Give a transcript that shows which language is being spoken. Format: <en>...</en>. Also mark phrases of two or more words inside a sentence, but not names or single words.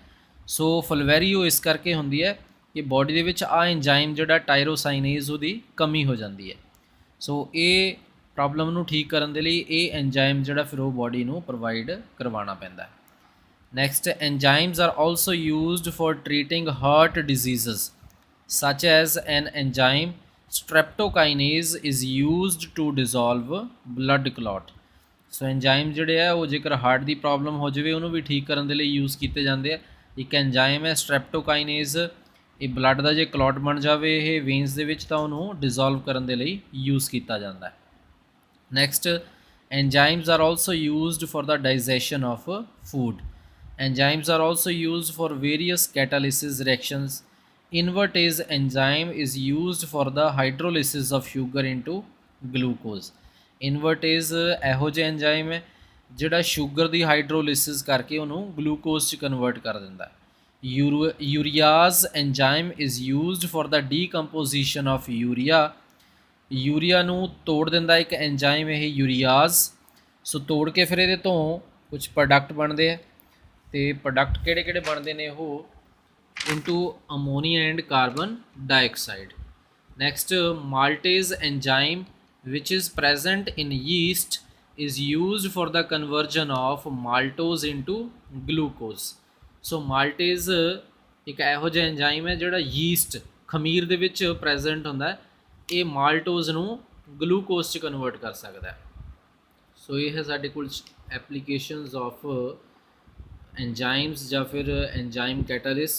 <pa>ਸੋ ਫੁਲਵੈਰੀ ਉਹ ਇਸ ਕਰਕੇ ਹੁੰਦੀ ਹੈ ਕਿ ਬਾਡੀ ਦੇ ਵਿੱਚ ਆ ਐਂਜ਼ਾਈਮ ਜਿਹੜਾ ਟਾਇਰੋਸਾਈਨੇਜ਼ ਉਹਦੀ ਕਮੀ ਹੋ ਜਾਂਦੀ ਹੈ। ਸੋ ਇਹ ਪ੍ਰੋਬਲਮ ਨੂੰ ਠੀਕ ਕਰਨ ਦੇ ਲਈ ਇਹ ਐਂਜ਼ਾਈਮ ਜਿਹੜਾ ਫਿਰ ਉਹ ਬਾਡੀ ਨੂੰ ਪ੍ਰੋਵਾਈਡ ਕਰਵਾਉਣਾ ਪੈਂਦਾ ਹੈ।</pa> <en>Next, enzymes are also used for treating heart diseases such as an enzyme streptokinase is used to dissolve blood clot।</en> <pa>ਸੋ ਐਂਜ਼ਾਈਮ ਜਿਹੜੇ ਆ ਉਹ ਜੇਕਰ ਹਾਰਟ ਦੀ ਪ੍ਰੋਬਲਮ ਹੋ ਜਾਵੇ ਉਹਨੂੰ ਵੀ ਠੀਕ ਕਰਨ ਦੇ ਲਈ ਯੂਜ਼ ਕੀਤੇ ਜਾਂਦੇ ਆ। ਇੱਕ ਐਂਜ਼ਾਈਮ ਹੈ ਸਟ੍ਰੈਪਟੋਕਾਈਨੇਜ਼, ਇਹ ਬਲੱਡ ਦਾ ਜੇ ਕਲੌਟ ਬਣ ਜਾਵੇ ਇਹ ਵੇਨਸ ਦੇ ਵਿੱਚ ਤਾਂ ਉਹਨੂੰ ਡਿਜ਼ੋਲਵ ਕਰਨ ਦੇ ਲਈ ਯੂਜ਼ ਕੀਤਾ ਜਾਂਦਾ ਹੈ।</pa> <en>Next, enzymes are also used for the digestion of food. Enzymes are also used for various catalysis reactions. Invertase enzyme is used for the hydrolysis of sugar into glucose।</en> <pa>ਇਨਵਰਟੇਜ਼ ਇਹੋ ਜਿਹਾ ਐਂਜ਼ਾਈਮ ਹੈ ਜਿਹੜਾ ਸ਼ੂਗਰ ਦੀ ਹਾਈਡਰੋਲਿਸਿਸ ਕਰਕੇ ਉਹਨੂੰ ਗਲੂਕੋਜ਼ 'ਚ ਕਨਵਰਟ ਕਰ ਦਿੰਦਾ।</pa> <en>Urease enzyme is used for the decomposition of urea.</en> <pa>ਯੂਰੀਆ ਨੂੰ ਤੋੜ ਦਿੰਦਾ ਇੱਕ ਐਂਜ਼ਾਈਮ ਇਹ ਯੂਰੀਆਜ਼। ਸੋ ਤੋੜ ਕੇ ਫਿਰ ਇਹਦੇ ਤੋਂ ਕੁਝ ਪ੍ਰੋਡਕਟ ਬਣਦੇ ਆ, ਅਤੇ ਪ੍ਰੋਡਕਟ ਕਿਹੜੇ ਬਣਦੇ ਨੇ ਉਹ</pa> <en>into ammonia and carbon dioxide। Next, maltase enzyme which is present in yeast is used for the conversion of maltose into glucose।</en> <pa>So maltase ਇੱਕ ਇਹੋ ਜਿਹਾ ਐਂਜ਼ਾਈਮ ਹੈ ਜਿਹੜਾ ਯੀਸਟ ਖਮੀਰ ਦੇ ਵਿੱਚ ਪ੍ਰੈਜ਼ੈਂਟ ਹੁੰਦਾ ਹੈ, ਇਹ ਮਾਲਟੋਜ਼ ਨੂੰ ਗਲੂਕੋਜ਼ 'ਚ ਕਨਵਰਟ ਕਰ ਸਕਦਾ ਹੈ। ਸੋ ਇਹ ਹੈ ਸਾਡੇ ਕੋਲ</pa> <en>applications of enzymes</en> <pa>ਜਾਂ ਫਿਰ</pa> <en>enzyme catalyst.</en>